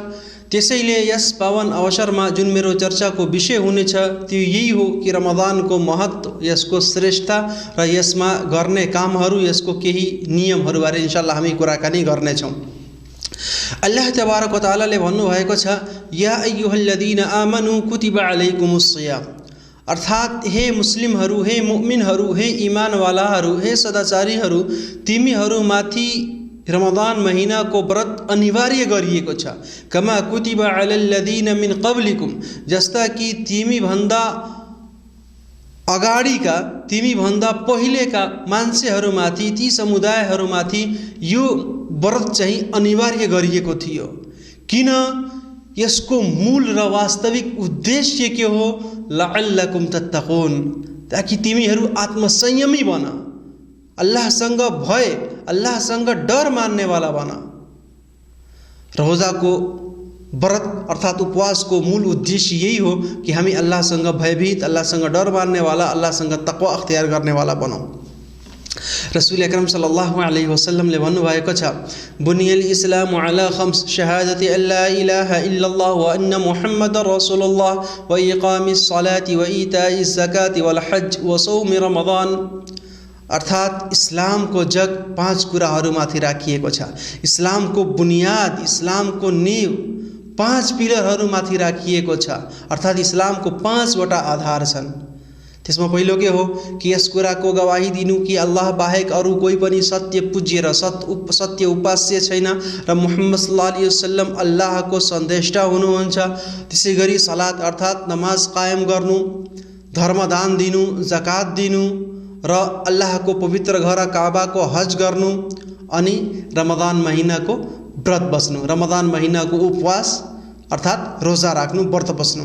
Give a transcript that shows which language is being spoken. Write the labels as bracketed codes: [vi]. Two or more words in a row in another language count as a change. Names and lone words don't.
[ne] त्यसैले यस पावन अवसरमा जुन मेरो चर्चाको विषय हुनेछ त्यो यही हो कि रमदानको महत्व, यसको श्रेष्ठता र यसमा गर्ने कामहरू, यसको केही नियमहरूबारे [ar] إن شاء الله [ne] हामी कुराकानी गर्नेछौँ। [ar] الله تبارك وتعالى [ne] भन्नुभएको छ, [ar] يا أيها الذين آمنوا كتب عليكم الصيام, [ne] अर्थात हे मुस्लिमहरू, हे मुमिनहरू, हे इमानवालाहरू, हे सदाचारीहरू, तिमीहरूमाथि रमदान महीना को व्रत अनिवार्य गरिएको छ। [ar] كما كتب على الذين من قبلكم, [ne] जस्ता कि तिमी भन्दा अगाडिका, तिमी भन्दा पहिलेका मान्छेहरूमाथि, ती समुदायहरूमाथि यो व्रत चाहिँ अनिवार्य गरिएको थियो। किन? यसको मूल र वास्तविक उद्देश्य के हो? [ar] لعلكم تتقون, [ne] ताकि तिमीहरू आत्मसंयमी बन, अल्लाहसँग भय, अल्लाहसँग डर मान्नेवाला बन। रोज़ा को व्रत अर्थात उपवास को मूल उद्देश्य यही हो कि हामी अल्लाहसँग भयभीत, अल्लाहसँग डर मान्नेवाला, अल्लाहसँग तक़वा अख्तियार गर्नेवाला बनौँ। [ar] رسول أكرم صلى الله عليه وسلم [ne] ले भन्नुभएको छ, [ar] بني الإسلام على خمس شهادة أن لا إله إلا الله وأن محمدا رسول الله وإقام الصلاة وإيتاء الزكاة والحج وصوم رمضان. [ne] अर्थात इस्लाम को जग पाँच कुराहरूमाथि राखिएको छ। इस्लाम को बुनियाद, इस्लाम को नींव पाँच पिलरहरूमाथि राखिएको छ। अर्थात इस्लाम को पाँचवटा आधार छन्। त्यसमा पहिलो के हो कि यस कुराको गवाही दिनु कि अल्लाह बाहेक अरू कोही पनि सत्य पूज्य र सत्य उपास्य छैन र मुहम्मद [ar] صلى الله عليه وسلم [ne] अल्लाहको सन्देष्टा हुनुहुन्छ। त्यसैगरी सलात अर्थात नमाज कायम गर्नु, धर्मदान दिनु, जकात दिनु र अल्लाह को पवित्र घर काबा को हज गर्नु, अनि रमदान महीना को व्रत बस्नु, रमदान महीना को उपवास अर्थात रोज़ा राख्नु, व्रत बस्नु।